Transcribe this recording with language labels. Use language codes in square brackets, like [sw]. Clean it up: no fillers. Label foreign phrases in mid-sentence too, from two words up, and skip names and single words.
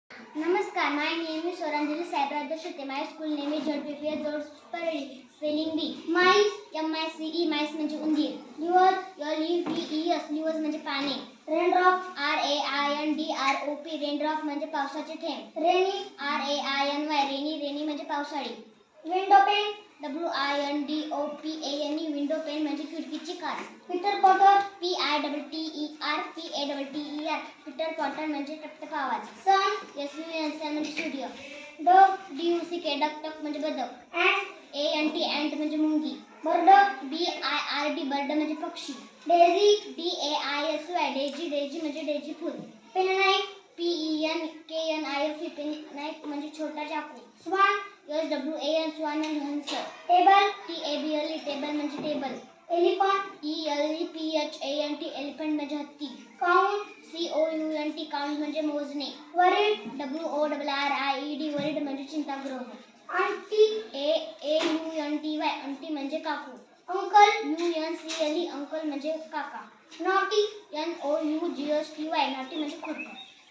[en] Namaskar, my name is Swaranjali Saibradha Shute. My school name is JPPS George Paradi. Spelling B. Mice, M-I-C-E, mice [mr] म्हणजे उंदीर. [en] Liver, L-E-V-E-S, livers [mr] म्हणजे पाने. [en] Raindrop, R-A-I-N-D-R-O-P, raindrop [mr] म्हणजे पावसाचे थेंब. [en] Rainy, R-A-I-N-Y, rainy [mr] म्हणजे पावसाळी. [en] Window pane, W-I-N-D-O-P-A-N-E, window pane [mr] म्हणजे खिडकीची काच. [en] Peter Potter, P-I-T-T-E-R, P-A-T-T-E-R, Peter Potter [mr] म्हणजे टपटप आवाज. [en] Sun, S-U-N [mr] म्हणजे सूर्य. [en] Dog, D-U-C-K, डक [mr] म्हणजे बदक. [en] Ant, A-N-T, ant [mr] म्हणजे मुंगी. [en] Bird, B-I-R-D, बर्ड [mr] म्हणजे पक्षी. [en] Daisy, D-A-I-S-Y, डेझी [mr] म्हणजे डेझी फूल. [en] Penknife, P-E-N-K-N-I-F-E, penknife [mr] म्हणजे छोटा चाकू. [en] Swan, S-W-A-N, स्वान [mr] म्हणजे हंस. [en] Table, T-A-B-L-E, [mr] टेबल म्हणजे टेबल. [en] Elephant, E-L-E-P-H-A-N-T, एलिफंट [mr] म्हणजे हत्ती. [en] Count, C-O-U-N-T, काउंट [mr] म्हणजे मोजणे. [en] Worried, W-O-R-R-I-E-D, worried [mr] म्हणजे चिंताग्रह. [en] Aunty, A-A-U-N-T-Y, आंटी [mr] म्हणजे काकू. [en] Uncle, U-N-C-L-E, अंकल [mr] म्हणजे काका. [en] Naughty, N-O-U-G-H-T-Y, naughty [mr] म्हणजे खोटं.